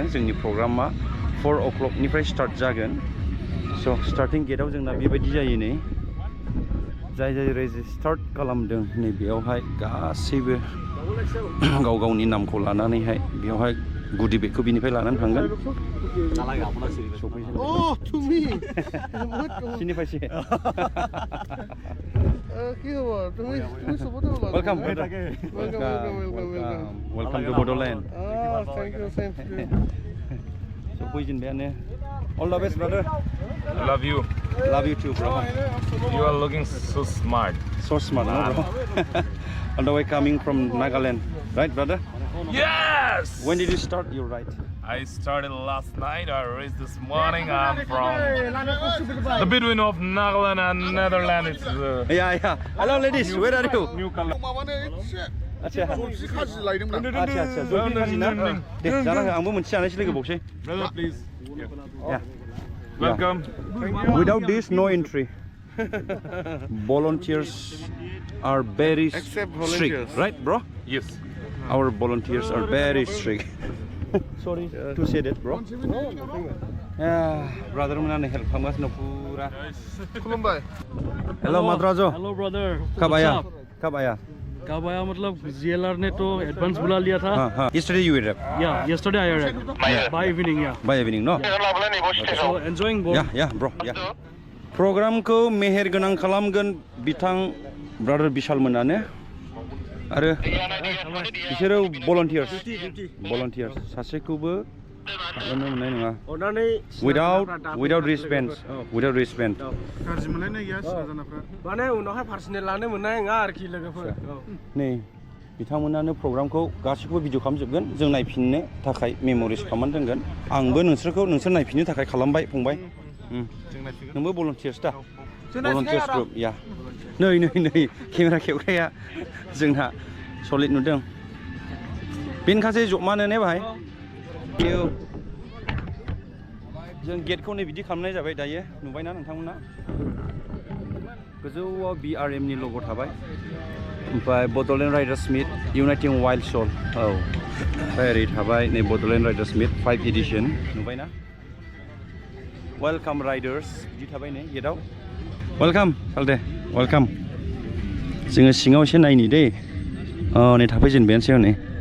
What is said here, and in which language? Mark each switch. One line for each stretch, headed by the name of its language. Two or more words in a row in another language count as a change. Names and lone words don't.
Bodo: जोंनि प्रग्रामा 4 o'clockनिफ्राय स्टार्ट जागोन। स' स्टार्टिं गेटआव जोंना बेबायदि जायो नै, जाय रेजिस्टार्ड खालामदों नै बेयावहाय गासैबो गाव गावनि नामखौ लानानैहाय बेयावहाय गुदि बेगखौ बिनिफ्राय लानानै थांगोन।
English: Oh, to me. Sini paise. Welcome. Welcome to Bodoland. Thank you. So, all the best, brother. I love you. Love you too, bro. You are looking so smart. So smart, no, bro. On the way coming from Nagaland, right, brother? Yes! When did you start your ride? I started last night. I raced this morning. I'm from the between of Nagaland and Netherlands. It's Yeah. Hello, ladies. Where are you? new color.
Bodo: आच्छा जलफि खाजि ना दे जाना हो आंबो मोनसे जानायसो लोगो बावसै
English: Brother, please. Yeah. Welcome. Without this, no entry. Volunteers are very strict, right, bro? Yes. Our volunteers are very strict. Sorry to say that, bro. Yeah, brother,
Bodo: mana help खालामगासिनो पुरा.
English: Hello, Madrajo. hello brother
Hindi: कब आया? मतलब GLR ने तो एडवांस बुला लिया था हाँ.
English: Yesterday you were up. Yeah, yesterday I arrived by evening. Yeah. By evening, no? So enjoying both. Yeah, bro. Yeah.
Bodo: Program को मेहेर गोनां खालामगोन बिथां ब्रादार बिशाल मोनानो आरो बिसोरो volunteers सासेखौबो खालामनो मोननाय नङा
English: without wristband
Bodo: गाज्रि मोनलायनाय गैया सिनाजानाफ्रा माने उनावहाय पार्सनेल लानो मोननाय नङा आरोखि लोगोफोर नै बिथांमोनानो प्रग्रामखौ गासिखौबो भिडिअ खालामजोबगोन जों नायफिननो थाखाय मेम'रिस खालामनानै दोनगोन आंबो नोंसोर नायफिननो थाखाय खालामबाय फंबाय नोंबो volunteers दा
English: volunteers group
Bodo: या नै केमेरा खेबग्राया जोंना सलिड नुदों बेनखासै जमानो ने बाहाय जों गेटखौ नै बिदि खालामनाय जाबाय दायो नुबायना नोंथांमोना गोजौआव BRM नि लग' थाबाय ओमफ्राय बड'लेण्ड राइडार्स मिट इउनाइटिं वाइल्ड सोल औ ओमफ्राय ओरै थाबाय नै बड'लेण्ड राइडार्स मिट 5 एडिशन नुबायना
English: welcome riders
Bodo: बिदि थाबाय नै गेटआव वेलकाम सालदे वेलकाम जोङो सिङाव एसे नायनि दै नै थाफैजेनबायानोसै हनै